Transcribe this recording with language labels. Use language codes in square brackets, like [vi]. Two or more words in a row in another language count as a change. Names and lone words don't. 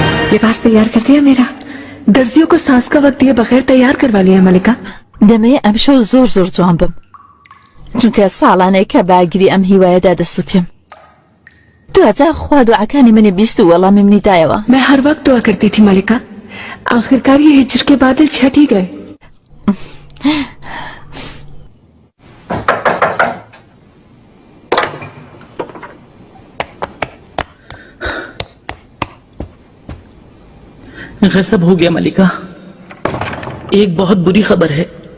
[hi] लिबास तैयार कर दिया मेरा? दर्जियों को सांस का वक्त दिए बगैर तैयार करवा लिया मलिका। [ckb] دەمەیە ئەم شەو زۆر جوان بم چونکە ساڵانەیە کە باگیری ئەم هیوایەدا دەسووتێم. دوجا خوا دوعەکانی منی بیست و وەڵامی منی دایەوە. [hi] मैं हर वक्त दुआ करती थी मलिका, आखिरकार ये हिज्र के बादल छट ही गए. गजब हो गया मलिका, एक बहुत बुरी खबर है।